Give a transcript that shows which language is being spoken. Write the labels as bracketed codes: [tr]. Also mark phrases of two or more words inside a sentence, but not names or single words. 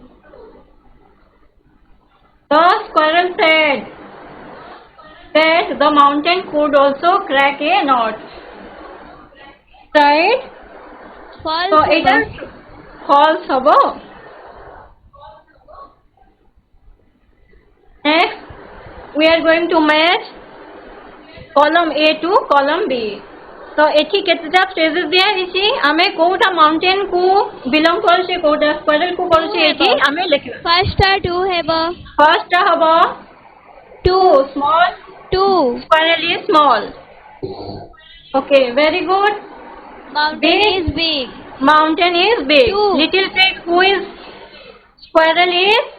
[en] The squirrel said that the mountain could also crack a nut. Right? False. So it is false habo. Next, we are going to match column A to column B. [or] ତ ଏଠି କେତେଟା ଫ୍ରେଜେସ ଦିଆ ହୋଇଛି ଆମେ କେଉଁଟା ମାଉଣ୍ଟେନ କୁ ବିଲଙ୍ଗ କରୁଛି କେଉଁଟା ସ୍କ୍ୱାୟରଲ କୁ କରୁଛି ଏଠି ଆମେ ଲେଖିବା. [en] First two हेबो. फर्स्ट हबो two small, Two. squirrel is small. Okay, very good. Mountain Big. is big. Mountain is big. Two. Little pig, who is squirrel is